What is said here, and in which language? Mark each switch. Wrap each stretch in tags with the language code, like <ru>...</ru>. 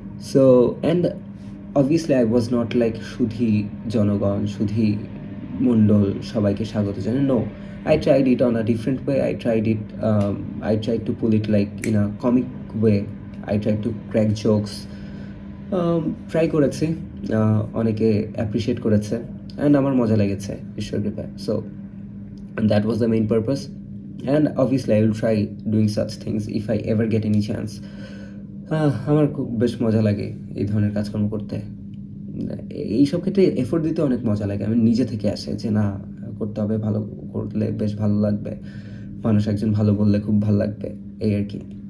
<en>So, and obviously I was not like</en> <bn>শুধু জনগণ, শুধু মণ্ডল সবাইকে স্বাগত জানাই।</bn> <en>No, I tried it on a different way. I tried to pull it like in a comic way. I tried to crack jokes.</en> <bn>Try করেছি, অনেকে appreciate করেছে and আমার মজা লেগেছে ঈশ্বর কৃপায়।</bn> <en>So that was the main purpose, and obviously I will try doing such things if I ever get any chance.</en> <bn>আমার খুব বেশ মজা লাগে এই ধরনের কাজকর্ম করতে। এইসব ক্ষেত্রে এফোর্ট দিতে অনেক মজা লাগে, আমি নিজে থেকে আসে যে না করতে হবে, ভালো করলে বেশ ভালো লাগবে, মানুষ একজন ভালো বললে খুব ভালো লাগবে, এই আর কি।</bn>